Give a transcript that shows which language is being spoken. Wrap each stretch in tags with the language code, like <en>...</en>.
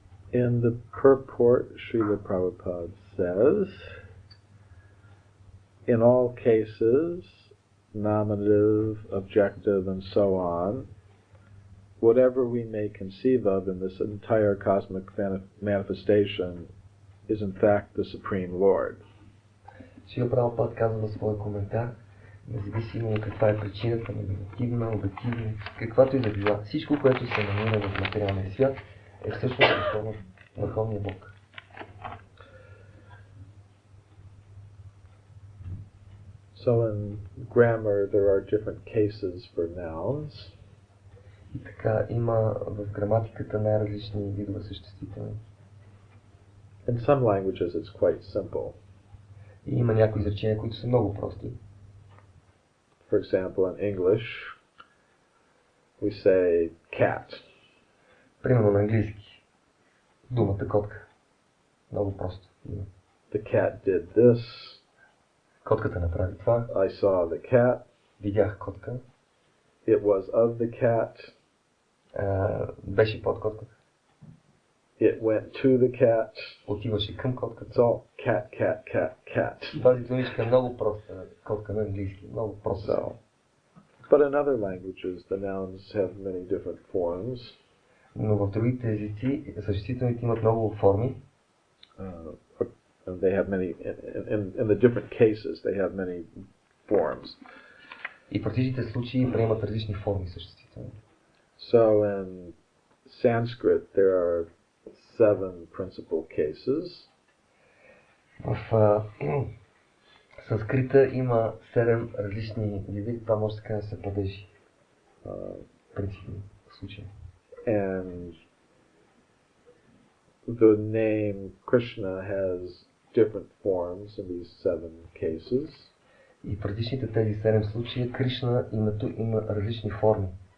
<en>In the purport, Srila Prabhupada says, in all cases, nominative, objective, and so on, whatever we may conceive of in this entire cosmic manifestation is in fact the Supreme Lord.</en> <bg>Шрила Прабхупад казва в своя коментар, независимо каква е причината, номинативна, обективна, каквато и да била, всичко, което се намира в материалния свят, е всъщност Върховния Бог.</bg> <en>So in grammar there are different cases for nouns.</en> <bg>И така, има в граматиката най-различни видове съществителни.</bg> <en>In some languages it's quite simple.</en> <bg>И има някои изречения, които са много прости.</bg> <en>For example, in English we say cat.</en> <bg>Примерно на английски. Думата котка. Много просто.</bg> <en>The cat did this.</en> <bg>Котката направи това.</bg> <en>I saw the cat.</en> <bg>Видях котка.</bg> <en>It was of the cat.</en> <bg>Беше под котката.</bg> <en>It went to the cat.</en> <bg>Отиваше към котката.</bg> <en>It's all cat, cat, cat, cat.</en> <bg>Тази думичка е много проста. Котка на английски. Много проста.</bg> <en>So, but in other languages, the nouns have many different forms.</en> <bg>Но в другите езици съществителните имат много форми.</bg> <en>And they have many, in the different cases, they have many forms.</en> <bg>И в различните случаи приемат различни форми съществителни.</bg> <en>So in Sanskrit, there are 7 principal cases.</en> <bg>В санскрита има 7 различни види, това може така да се падежи. Принципни случаи.</bg> <en>And the name Krishna has different forms in these 7 cases.</en> <bg>И в различните тези 7 случая Кришна името има различни форми.</bg>